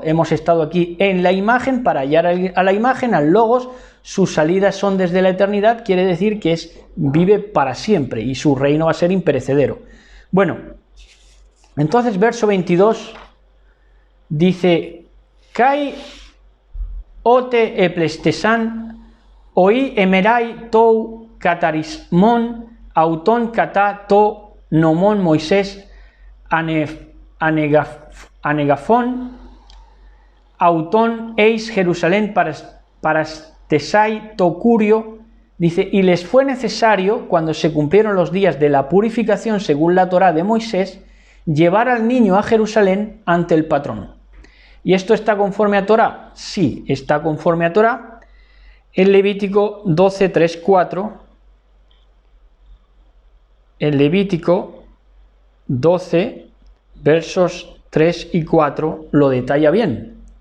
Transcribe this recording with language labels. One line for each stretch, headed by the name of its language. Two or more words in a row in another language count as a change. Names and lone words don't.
Spanish: Hemos estado aquí en la imagen para hallar a la imagen, al logos. Sus salidas son desde la eternidad, quiere decir que vive para siempre y su reino va a ser imperecedero. Bueno, entonces verso 22 dice:
Greek: Καὶ ὅτε ἐπλήσθησαν αἱ ἡμέραι τοῦ καθαρισμοῦ αὐτῶν κατὰ τὸν νόμον Moisés ἀνήγαγον αὐτὸν εἰς Jerusalén παραστῆσαι τῷ κυρίῳ.
Spanish: Dice, y les fue necesario, cuando se cumplieron los días de la purificación según la Torá de Moisés, llevar al niño a Jerusalén ante el patrón. ¿Y esto está conforme a Torá? Sí, está conforme a Torá. En Levítico 12, 3, 4, en Levítico 12, versos 3 y 4, lo detalla bien.